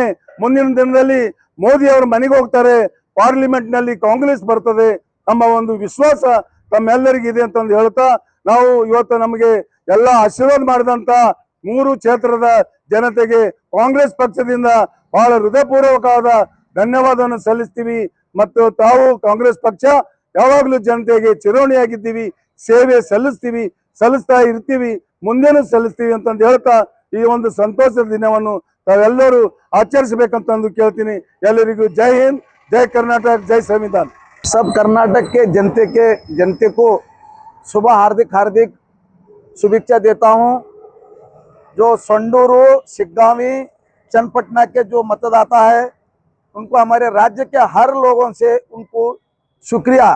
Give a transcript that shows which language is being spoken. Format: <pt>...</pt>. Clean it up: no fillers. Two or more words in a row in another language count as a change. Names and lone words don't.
<kn>ಮುಂದಿನ ದಿನದಲ್ಲಿ ಮೋದಿ ಅವರು ಮನೆಗೆ ಹೋಗ್ತಾರೆ, ಪಾರ್ಲಿಮೆಂಟ್ ನಲ್ಲಿ ಕಾಂಗ್ರೆಸ್ ಬರ್ತದೆ, ನಮ್ಮ ಒಂದು ವಿಶ್ವಾಸ ತಮ್ಮೆಲ್ಲರಿಗಿದೆ ಅಂತಂದು ಹೇಳ್ತಾ, ನಾವು ಇವತ್ತು ನಮಗೆ ಎಲ್ಲ ಆಶೀರ್ವಾದ ಮಾಡಿದಂತ 3 ಕ್ಷೇತ್ರದ ಜನತೆಗೆ ಕಾಂಗ್ರೆಸ್ ಪಕ್ಷದಿಂದ ಬಹಳ ಹೃದಯಪೂರ್ವಕವಾದ ಧನ್ಯವಾದವನ್ನು ಸಲ್ಲಿಸ್ತೀವಿ. ಮತ್ತು ತಾವು ಕಾಂಗ್ರೆಸ್ ಪಕ್ಷ ಯಾವಾಗಲೂ ಜನತೆಗೆ ಚಿರೋಣಿಯಾಗಿದ್ದೀವಿ, ಸೇವೆ ಸಲ್ಲಿಸ್ತಾ ಇರ್ತೀವಿ, ಮುಂದೇನೂ ಸಲ್ಲಿಸ್ತೀವಿ ಅಂತಂದು ಹೇಳ್ತಾ ಈ ಒಂದು ಸಂತೋಷದ ದಿನವನ್ನು ತಾವೆಲ್ಲರೂ ಆಚರಿಸಬೇಕಂತಂದು ಕೇಳ್ತೀನಿ. ಎಲ್ಲರಿಗೂ ಜೈ ಹಿಂದ್,</kn> <hi>जय कर्नाटक, जय संविधान। सब कर्नाटक के जनते को सुबह हार्दिक शुभेच्छा देता हूं। जो संडूरू, सिग्गावी, चन्नपटना के जो मतदाता है उनको हमारे राज्य के हर लोगों से उनको शुक्रिया।</hi>